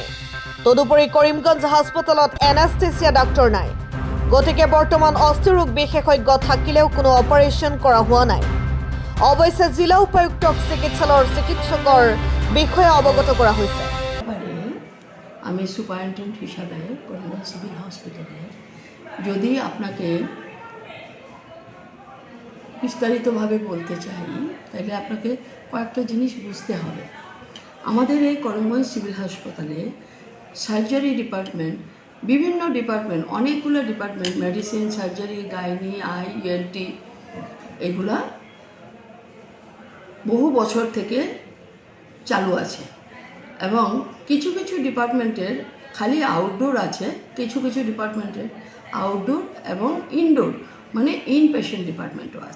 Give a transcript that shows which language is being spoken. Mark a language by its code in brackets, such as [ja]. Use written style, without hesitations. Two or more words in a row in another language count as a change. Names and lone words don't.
[as] তদুপৰি কৰিমগঞ্জ হাস্পতালত এনাস্থেচিয়া ডাক্তৰ নাই। গতিকে বৰ্তমান অস্থিৰোগ বিশেষজ্ঞ থাকিলেও কোনো অপাৰেশ্যন কৰা হোৱা নাই। অৱশ্যে জিলা উপায়ুক্তক চিকিৎসালয়ৰ চিকিৎসকৰ বিষয়ে অৱগত কৰা হৈছে। [bn] আমি সুপারিনটেন্ডেন্ট হিসাবে করিমগঞ্জ সিভিল হসপিটালে যদি আপনাকে বিস্তারিতভাবে বলতে চাই তাহলে আপনাকে কয়েকটা জিনিস বুঝতে হবে। আমাদের এই করিমগঞ্জ সিভিল হাসপাতালে [en] surgery department, [bn] বিভিন্ন ডিপার্টমেন্ট, অনেকগুলো ডিপার্টমেন্ট, মেডিসিন, সার্জারি, গাইনি, ENT, এগুলা বহু বছর থেকে চালু আছে এবং কিছু কিছু ডিপার্টমেন্টের খালি আউটডোর আছে, কিছু কিছু ডিপার্টমেন্টের আউটডোর এবং ইনডোর মানে [en] inpatient department [bn] আছে।